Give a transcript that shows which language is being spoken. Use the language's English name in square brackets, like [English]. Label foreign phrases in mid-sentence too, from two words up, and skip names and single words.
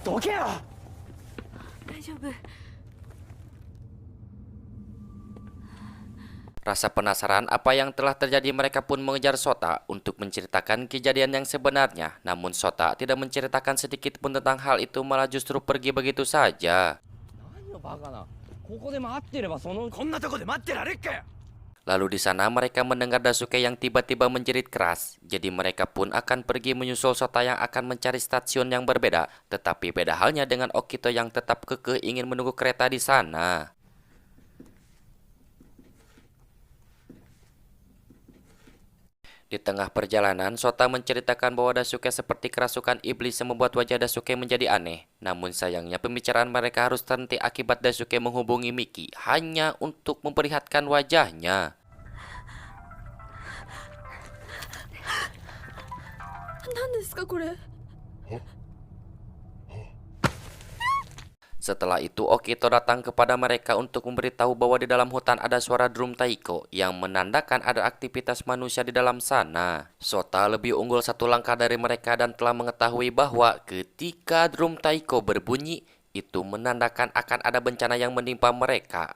[Japanese] 大丈夫。 [Indonesian] Rasa penasaran apa yang telah terjadi, mereka pun mengejar Sota untuk menceritakan kejadian yang sebenarnya. Namun Sota tidak menceritakan sedikit pun tentang hal itu, malah justru pergi begitu saja. [Japanese] 何よバカな。ここで待ってればその。こんなとこで待ってられっかよ。 [Indonesian] Lalu di sana mereka mendengar Daisuke yang tiba-tiba menjerit keras. Jadi mereka pun akan pergi menyusul Sota yang akan mencari stasiun yang berbeda. Tetapi beda halnya dengan Okito yang tetap kekeh ingin menunggu kereta di sana. Di tengah perjalanan, Sota menceritakan bahwa Daisuke seperti kerasukan iblis yang membuat wajah Daisuke menjadi aneh. Namun sayangnya pembicaraan mereka harus terhenti akibat Daisuke menghubungi Miki hanya untuk memperlihatkan wajahnya. [Japanese] 何ですかこれ。 [Indonesian] Setelah itu, Okito datang kepada mereka untuk memberitahu bahwa di dalam hutan ada suara drum taiko yang menandakan ada aktivitas manusia di dalam sana. Sota lebih unggul satu langkah dari mereka dan telah mengetahui bahwa ketika drum taiko berbunyi, itu menandakan akan ada bencana yang menimpa mereka.